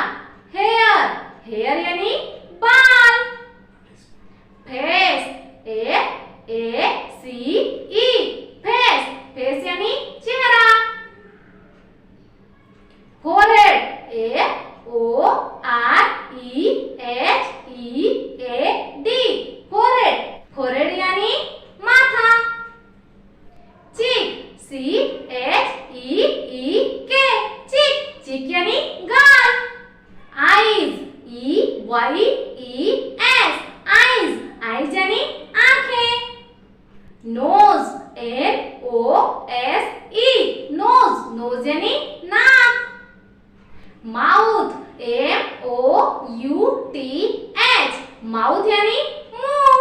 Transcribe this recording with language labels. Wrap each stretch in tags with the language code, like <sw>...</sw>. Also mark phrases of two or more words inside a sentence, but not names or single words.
<en>Hair. Hair</en> <hi>यानी बाल.</hi> <en>Face. A-C-E. Face. Face</en> <hi>यानी चेहरा.</hi> <en>Forehead. A-O-R-E-H-E-A-D. Forehead. Forehead</en> <hi>यानी माथा.</hi> <en>Cheek. C-H-E-E-K. Cheek. Cheek</en> <hi>यानी गाल.</hi> <en>Eyes. E-Y-E-S. Eyes. Eyes</en> <hi>यानी आँखें.</hi> <en>Nose. N-O-S-E. Nose. Nose</en> <hi>यानी नाक.</hi> <en>Mouth. M-O-U-T-H. Mouth</en> <hi>यानी मुंह.</hi>